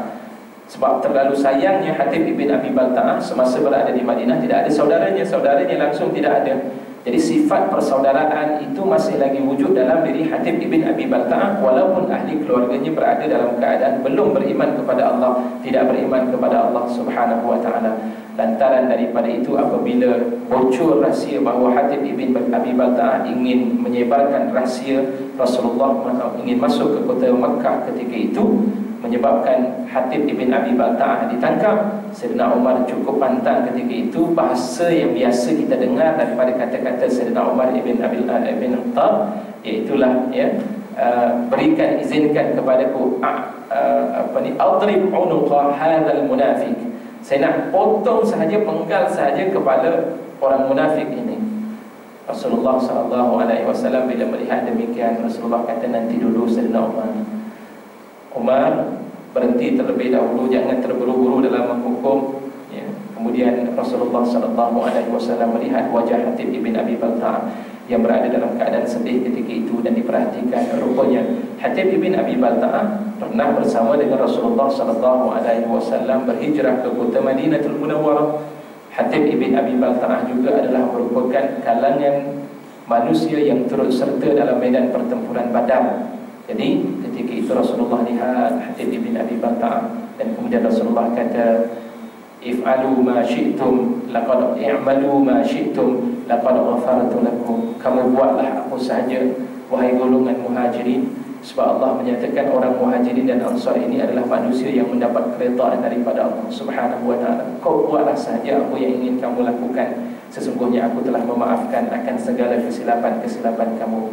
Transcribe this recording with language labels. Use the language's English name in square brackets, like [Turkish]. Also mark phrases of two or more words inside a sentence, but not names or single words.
[Malay] Sebab terlalu sayangnya Khatib ibn Abi Balta'ah semasa berada di Madinah tidak ada saudaranya, saudaranya langsung tidak ada. Jadi sifat persaudaraan itu masih lagi wujud dalam diri Khatib ibn Abi Balta'ah, walaupun ahli keluarganya berada dalam keadaan belum beriman kepada Allah, tidak beriman kepada Allah [Arabic] سبحانه وتعالى. [Malay] Lantaran daripada itu, apabila bocor rahsia bahawa Khatib ibn Abi Balta'ah ingin menyebarkan rahsia Rasulullah ingin masuk ke kota Makkah ketika itu, menyebabkan Khatib ibn Abi Balta'ah ditangkap. Sayyidina Umar cukup pantang ketika itu. Bahasa yang biasa kita dengar daripada kata-kata Sayyidina Umar ibn Khattab, iaitulah, ya, berikan, izinkan kepadaku [Arabic] أضرب عنق هذا المنافق, [Malay] saya nak potong sahaja, penggal sahaja kepala orang munafik ini. Rasulullah SAW bila melihat demikian, Rasulullah kata, nanti dulu Sayyidina Umar berhenti terlebih dahulu, jangan terburu-buru dalam menghukum, ya. Kemudian Rasulullah SAW melihat wajah Khatib ibn Abi Balta'ah yang berada dalam keadaan sedih ketika itu, dan diperhatikan rupanya Khatib ibn Abi Balta'ah pernah bersama dengan Rasulullah SAW berhijrah ke kota Madinatul Munawwarah. Khatib ibn Abi Balta'ah juga adalah merupakan kalangan manusia yang turut serta dalam medan pertempuran Badar. Jadi ketika itu Rasulullah lihat Khatib ibn Abi Balta'ah, dan kemudian Rasulullah kata, [Arabic] افعلوا ما شئتم لقد اعملوا ما شئتم لقد غفرت لكم. [Malay] Kamu buatlah apa sahaja wahai golongan muhajirin, sebab Allah menyatakan orang muhajirin dan ansar ini adalah manusia yang mendapat keredaan daripada Allah [Arabic] سبحانه وتعالى. [Malay] Kau buatlah sahaja apa yang ingin kamu lakukan, sesungguhnya aku telah memaafkan akan segala kesilapan-kesilapan kamu.